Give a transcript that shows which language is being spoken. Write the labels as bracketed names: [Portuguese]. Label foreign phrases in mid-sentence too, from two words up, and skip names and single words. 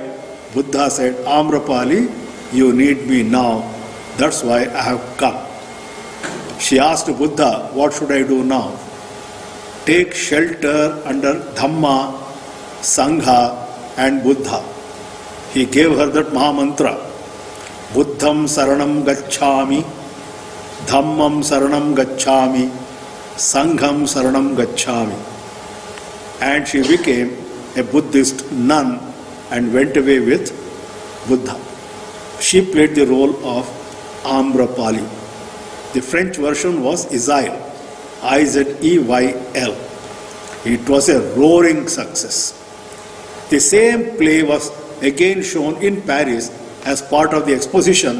[English] Buddha said, Amrapali, you need me now. That's why I have come. She asked Buddha, what should I do now? Take shelter under Dhamma, Sangha and Buddha. He gave her that Mahamantra. [Pali] Buddham Saranam Gacchami, Dhammam Saranam Gacchami, Sangham Saranam Gacchami. [English] And she became a Buddhist nun and went away with Buddha. She played the role of Amrapali. The French version was Izayel, I-Z-E-Y-L. It was a roaring success. The same play was again shown in Paris as part of the exposition.